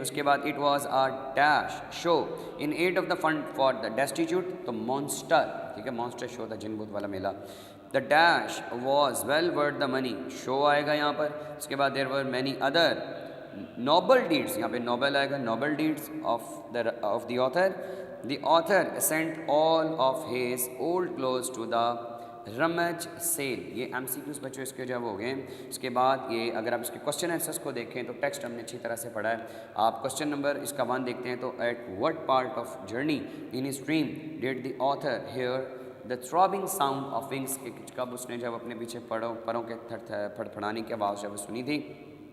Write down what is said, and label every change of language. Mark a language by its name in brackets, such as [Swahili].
[Hindi] उसके बाद [English] it was a dash show in aid of the fund for the destitute, [Hindi] तो monster, ठीक है, मॉन्स्टर शो था, जिन भूत वाला मेला। [English] the dash was well worth the money, [Hindi] show आएगा यहाँ पर। उसके बाद [English] there were many other noble deeds, [Hindi] यहाँ पे नोबल आएगा, [English] Noble deeds of the author. The author sent all of his old clothes to the rummage sale. [Hindi] ये MCQs बच्चों इसके जब हो गए। इसके बाद ये अगर आप इसके क्वेश्चन आंसर्स को देखें तो टेक्स्ट हमने अच्छी तरह से पढ़ा है। आप क्वेश्चन नंबर इसका 1 देखते हैं तो [English] at what part of journey in his dream did the author hear the throbbing sound of wings, [Hindi] कब उसने जब अपने पीछे परों के फड़फड़ाने की आवाज़ जब सुनी थी।